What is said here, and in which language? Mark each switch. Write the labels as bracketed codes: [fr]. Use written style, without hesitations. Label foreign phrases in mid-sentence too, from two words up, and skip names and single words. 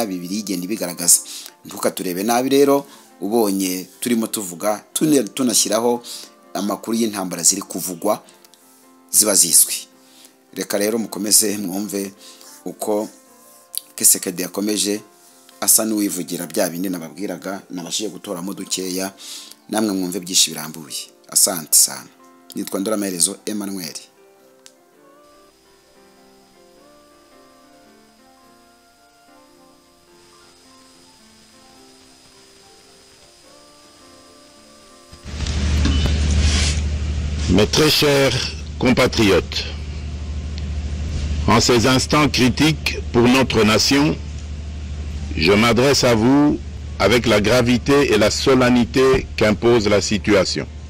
[rw] Bibiliya igenda ibigaragaza. Ntukaturebe nabi rero ubonye turimo tuvuga tunashyiraho amakuru y'intambara ziri kuvugwa ziba zizwi. Reka rero mukomeze mwumve uko Kisekedi yakomeje asa n'uwivugira bya bindi nababwiraga, nabashije gutoramo dukeya, namwe mwumve byinshi birambuye. [sw] Asante sana. [rw] Nitwa Ndoramaherezo Emmanuel. [fr] Mes très chers compatriotes, en ces instants critiques pour notre nation, je m'adresse à vous avec la gravité et la solennité qu'impose la situation.